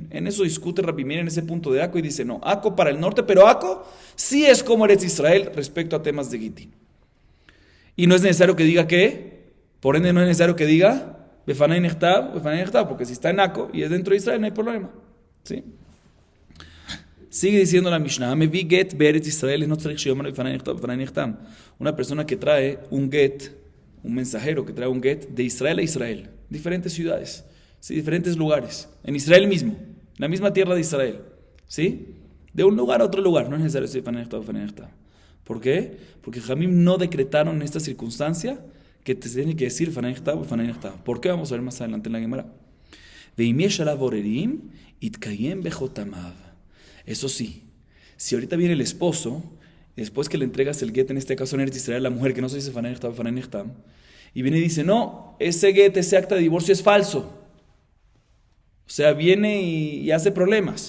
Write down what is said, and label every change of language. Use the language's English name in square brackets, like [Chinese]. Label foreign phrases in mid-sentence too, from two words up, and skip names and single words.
[Spanish] En eso discute Rabbi Meir en ese punto de Aco y dice, no, Aco para el norte, pero Aco sí es como Eretz Israel respecto a temas de Gitín. Y no es necesario que diga que, por ende no es necesario que diga [Hebrew] בפני נכתב, [Spanish] porque si está en Aco y es dentro de Israel no hay problema. ¿Sí? Sigue diciendo la Mishnah, [Hebrew] מביא גט בארץ ישראל, אין צריך שיאמר בפני נכתב, בפני נחתם. [Spanish] Una persona que trae un get, un mensajero que trae un get de Israel a Israel, diferentes ciudades, ¿sí? Diferentes lugares, en Israel mismo, en la misma tierra de Israel, ¿sí? De un lugar a otro lugar, no es necesario decir [Hebrew] בפני נכתב. [Spanish] ¿Por qué? Porque Jamim no decretaron en esta circunstancia que te tiene que decir [Hebrew] בפני נכתב. [Spanish] ¿Por qué? Vamos a ver más adelante en la Gemara. [Hebrew] ואם יש עליו עוררים יתקיים בחותמיו. [Spanish] Eso sí, si ahorita viene el esposo, después que le entregas el get, en este caso en Eretz Israel, la mujer que no se dice [Hebrew] בפני נחתם, [Spanish] y viene y dice, no, ese get, ese acta de divorcio es falso. O sea, viene y hace problemas.